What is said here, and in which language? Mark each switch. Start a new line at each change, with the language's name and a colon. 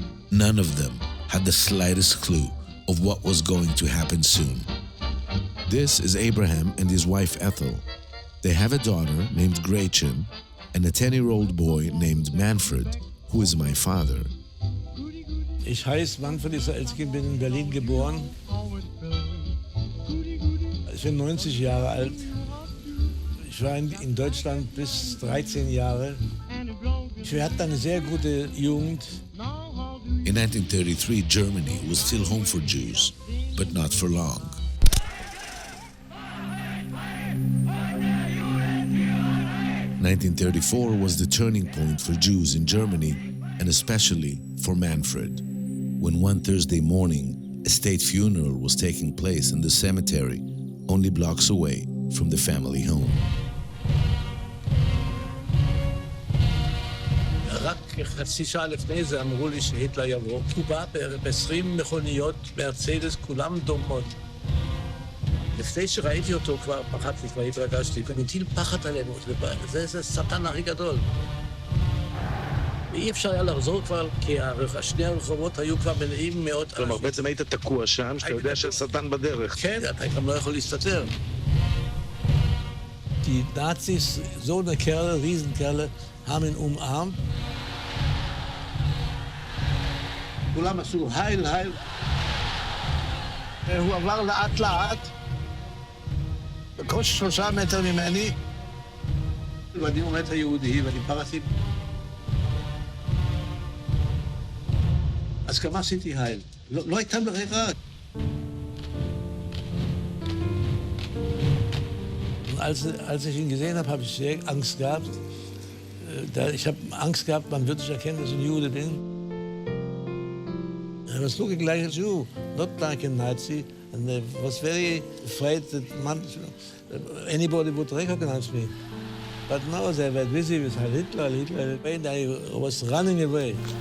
English: None of them had the slightest clue of what was going to happen soon. This is Abraham and his wife Ethel. They have a daughter named Gretchen and a 10-year-old boy named Manfred, who is my father.
German: Ich heiße Manfred Israelski, bin in Berlin geboren. Ich bin 90 Jahre alt. Ich war in Deutschland bis 13 Jahre. Ich hatte eine sehr gute Jugend.
English: In 1933, Germany was still home for Jews, but not for long. (1934) was the turning point for Jews in Germany, and especially for Manfred, when one Thursday morning, a state funeral was taking place in the cemetery only blocks away from the family home.
Hebrew: רק חצי שעה לפני זה אמרו לי שהיטלר יבוא. הוא בא ב-20 מכוניות, מרצדס, כולם דומות. לפני שראיתי אותו כבר פחדתי, כבר התרגשתי, ונטיל פחד עלינו, זה שטן הכי גדול. ואי אפשר היה לחזור כבר, כי שני הרחובות היו כבר מלאים מאות אנשים. כלומר, בעצם היית תקוע שם, שאתה יודע שהשטן בדרך. כן, אתה גם לא יכול להסתתר.
German: Die Nazis, so eine Kerle, Riesenkerle, haben ihn umarmt.
Hebrew: כולם עשו הייל, הייל. הוא עבר לאט לאט, בקושי 3 מטר ממני, ואני עומד היהודי, ואני פרעתי. אז גם עשיתי הייל. לא הייתה ברירה.
German: Als ich ihn gesehen habe, habe ich sehr Angst gehabt. Ich habe Angst gehabt, man würde sich erkennen, dass ich ein Jude bin.
English: I was looking like a Jew, not like a Nazi. And I was very afraid that anybody would recognize me. But no, they were busy with Hitler. And I was running away.